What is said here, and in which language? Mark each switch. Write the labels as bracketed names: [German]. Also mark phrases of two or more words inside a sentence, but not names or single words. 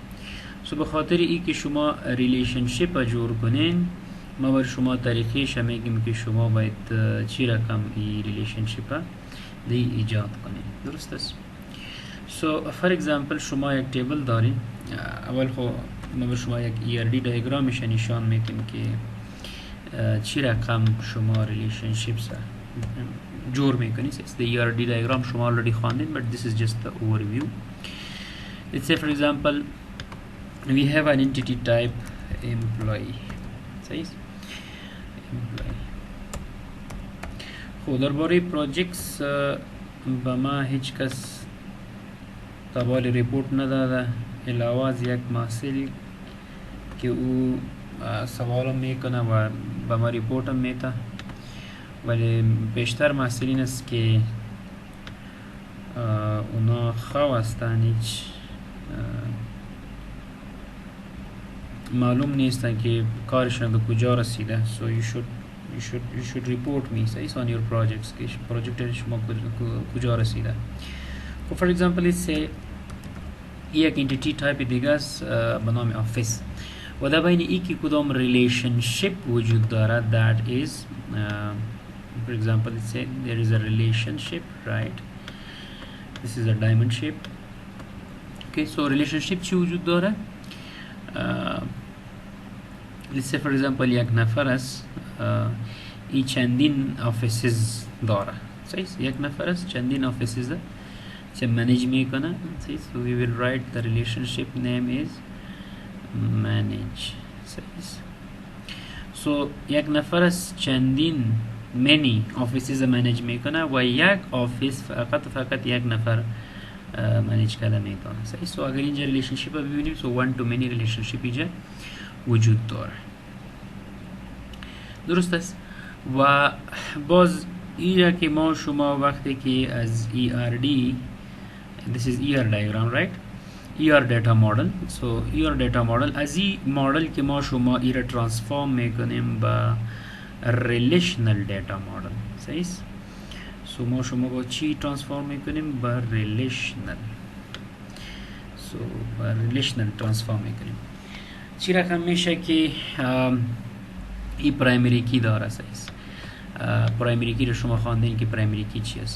[Persian] به خاطر ای که شما ریلیشنشیپ جور کنین، ما بر شما طریقیش میگیم که شما باید چی رقم ای ریلیشنشیپ دی ایجاد کنین. درست است؟ [English] for example [Persian] شما یک تیبل دارین. اول خب ما بر شما یک ERD دیاگرامش نشان میدیم که چی رقم شما ریلیشنشیپس جور میکنید. [English] The ERD diagram [Persian] شما already خواندید, [English] but this is just the overview. Let's say for example we have an entity type employee. [Persian] خود درباره پروژکتس به ما هیچ کس تبال ریپورت نداده علاوه از یک محصول که او سوالم میکنه و به ما ریپورت هم میده. ولی بیشتر محصولین است که اونا خواه هستن، هیچ معلوم نیستن که کارشان به کجا رسیده. [English] So you should report me on your projects [Persian] که پروژکت شما کجا رسیده. [English] For example let's say [Persian] یک [English] entity type [Persian] دیگه است به نام office و در بین ای که کدام ریلیشنشیپ وجود دارد. [English] that is for example let's say there is a relationship, right? This is a diamond shape. Okay, so relationship [Persian] چی وجود داره؟ [English] let's say for example [Persian] یک نفر است ای چندین آفیسز داره. یک نفر است چندین آفیسز چه منیج میکنه. [English] so we will write the relationship name is manage. [Persian] so یک نفر از چندین [English] many offices manage [Persian] میکنه و یک آفیس فقط یک نفر manage کرده میکنه. so اگر اینجا ریلیشنشیپ رو ببینیم [English] so one to many relationship [Persian] اینجا وجود داره. درست است؟ و باز اینجا که ما شما وقتی که از ERD [English] this is ER diagram, right? ER data model. so ER data model [Persian] از این مدل که ما شما ای را ترانسفورم میکنیم با [English] relational data model. [Persian] صحیح؟ so ما شما با چی ترانسفورم میکنیم؟ با relational. با relational ترانسفورم میکنیم. چی رقم میشه که ای [English] primary key [Persian] داره. [English] primary key [Persian] رو شما خواندین که [English] primary key [Persian] چی است.